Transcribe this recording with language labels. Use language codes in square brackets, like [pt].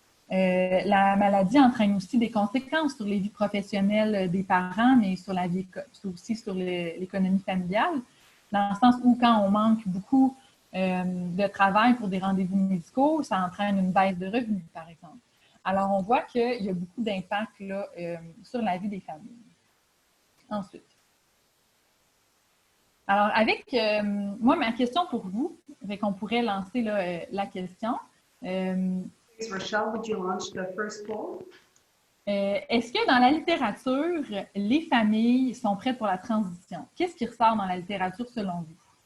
[fr] La maladie entraîne aussi des conséquences sur les vies professionnelles des parents, mais sur la vie, aussi sur l'économie familiale, dans le sens où quand on manque beaucoup de travail pour des rendez-vous médicaux, ça entraîne une baisse de revenus, par exemple. Alors, on voit qu'il y a beaucoup d'impact là, sur la vie des familles. Ensuite. Alors, avec moi, ma question pour vous, qu'on pourrait lancer là, la question. [en] Rochelle, would you launch the first poll? [fr] Est-ce que dans la littérature, les familles sont prêtes pour la transition? Qu'est-ce qui ressort dans la littérature selon vous?